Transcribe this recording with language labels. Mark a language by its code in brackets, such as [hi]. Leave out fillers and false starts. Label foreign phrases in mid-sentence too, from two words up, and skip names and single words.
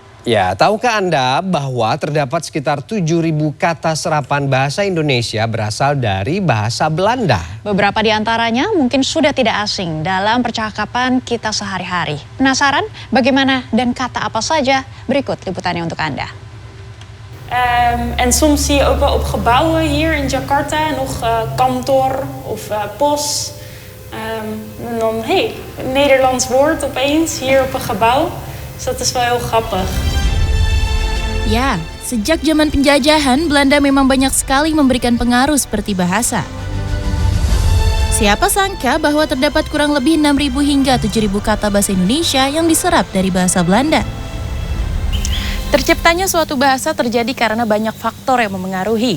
[id] Ya, tahukah Anda bahwa terdapat sekitar 7.000 kata serapan bahasa Indonesia berasal dari bahasa Belanda? Beberapa di antaranya mungkin sudah tidak asing dalam percakapan kita sehari-hari. Penasaran bagaimana dan kata apa saja? Berikut liputannya untuk Anda. [nl] En soms zie je ook wel op gebouwen hier in Jakarta nog kantoor of pos. En dan, hey, een Nederlands woord opeens hier op een gebouw. Dus dat is wel heel grappig. [id] Ya, sejak zaman penjajahan, Belanda memang banyak sekali memberikan pengaruh seperti bahasa. Siapa sangka bahwa terdapat kurang lebih 6.000 hingga 7.000 kata bahasa Indonesia yang diserap dari bahasa Belanda. Terciptanya suatu bahasa terjadi karena banyak faktor yang memengaruhi.